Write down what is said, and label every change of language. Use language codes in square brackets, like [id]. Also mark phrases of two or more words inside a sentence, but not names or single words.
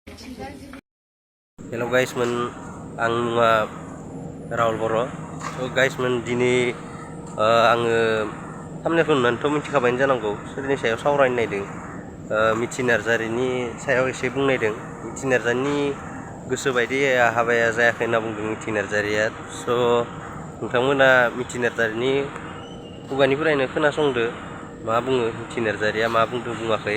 [en] Hello guys, [brx] ang Rahul Boro. [en] So guys, [brx] dini thumbnailखौ नुनानैथ' मिथिखाबाय जानांगौ सोरनि सायाव सावरायनो नायदों। मिथि नार्जारिनि सायाव एसे बुंनायदों। मिथि नार्जारिनि गोसो बायदि हाबाया जायाखै होनना बुंदों मिथि नार्जारिया। स' नोंथांमोना मिथि नार्जारिनि खुगानिफ्रायनो खोनासंदो मा बुङो मिथि नार्जारिया मा बुंदों बुङाखै।